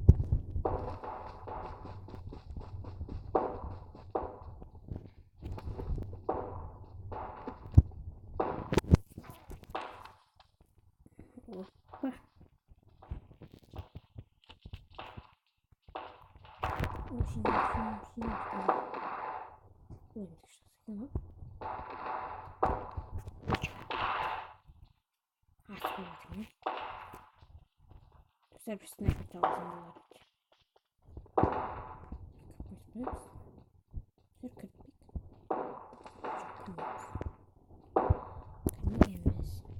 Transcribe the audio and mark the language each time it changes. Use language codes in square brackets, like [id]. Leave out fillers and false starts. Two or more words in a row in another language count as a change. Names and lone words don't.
[kk] Опа. Жина. Ой, [ru] это что за кино? [kk] Достар, бір снайпер табылған болар екен. Кірпік. Кірмейміз.